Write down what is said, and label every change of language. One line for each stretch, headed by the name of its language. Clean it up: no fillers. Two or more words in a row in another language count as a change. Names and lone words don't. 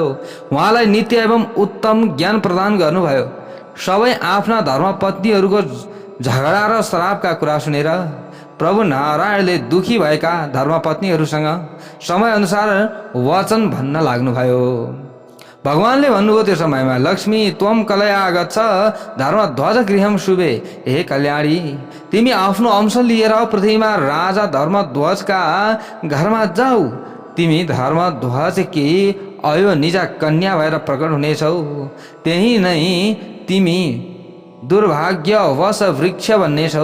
Nepali: उहाँलाई नित्य एवं उत्तम ज्ञान प्रदान गर्नुभयो। सबै आफ्ना धर्मपत्नीहरूको झगडा र श्रापका कुरा सुनेर प्रभु नारायणले दुखी भएका धर्मपत्नीहरूसँग समयअनुसार वचन भन्न लाग्नुभयो। भगवानले भन्नुभयो त्यो समयमा,
Sanskrit: लक्ष्मी त्वम कलया गच्छ धर्मध्वज गृहम शुभे।
Nepali: हे कल्याणी, तिमी आफ्नो अंश लिएर पृथ्वीमा राजा धर्मध्वजका घरमा जाऊ। तिमी धर्मध्वज कि अयो निजा कन्या भएर प्रकट हुनेछौ। त्यही नै तिमी दुर्भाग्यवश वृक्ष बन्नेछौ।